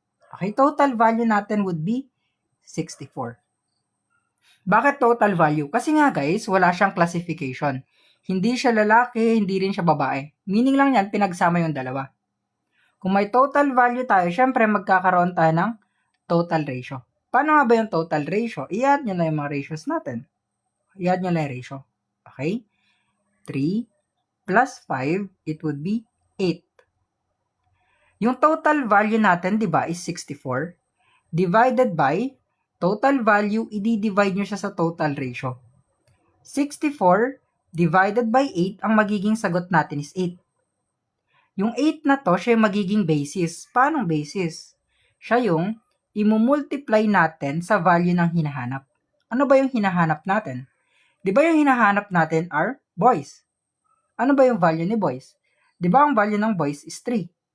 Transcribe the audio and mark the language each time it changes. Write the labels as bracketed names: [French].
[English] Okay, total value natin would be 64. [Filipino] Bakit total value? Kasi nga guys, wala siyang classification. Hindi siya lalaki, hindi rin siya babae. Meaning lang yan, pinagsama yung dalawa. Kung may total value tayo, syempre magkakaroon tayo ng total ratio. Paano nga ba yung total ratio? I-add nyo na yung mga ratios natin. I-add nyo na yung ratio. Okay? [English] 3 plus 5, it would be 8. [Filipino] Yung total value natin, di ba, is 64. Divided by total value, i-divide nyo siya sa total ratio. 64 divided by 8, ang magiging sagot natin is 8. Yung 8 na to, siya yung magiging basis. Paano basis? Siya yung imumultiply natin sa value ng hinahanap. Ano ba yung hinahanap natin? Di ba yung hinahanap natin are boys? Ano ba yung value ni boys? Di ba ang value ng boys is 3?